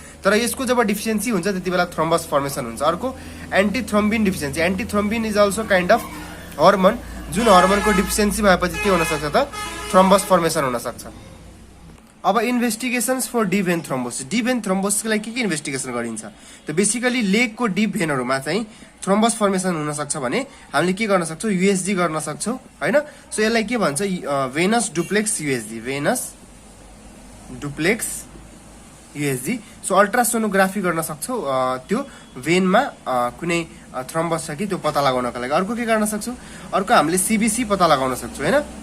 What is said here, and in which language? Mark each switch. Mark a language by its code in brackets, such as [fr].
[ne] तर यसको जब डिफिसियन्सी हुन्छ त्यति बेला थ्रोम्बस फर्मेसन हुन्छ। अर्को [en] antithrombin deficiency, antithrombin is also kind of hormone, [ne] जुन हर्मोनको डिफिसियन्सी भएपछि के हुन सक्छ त थ्रोम्बस फर्मेसन हुन सक्छ। अब [en] investigations for deep vein thrombosis, [ne] deep van थ्रोम्बोसिसको लागि के इन्भेस्टिगेसन गरिन्छ त बेसिकली लेगको डिप भेनहरुमा चाहिँ थ्रोम्बस फर्मेसन हुन सक्छ भने हामीले के गर्न सक्छौं, यूएसजी गर्न सक्छौं हैन। सो यसलाई के भन्छ Venus duplex USG, Venus duplex USG. So ultrasonography गर्न सक्छौं त्यो भेनमा कुनै थ्रोम्बस छ कि त्यो पत्ता लगाउनको लागि। अर्को के गर्न सक्छौं, अर्को हामीले सीबीसी पत्ता लगाउन सक्छौं हैन।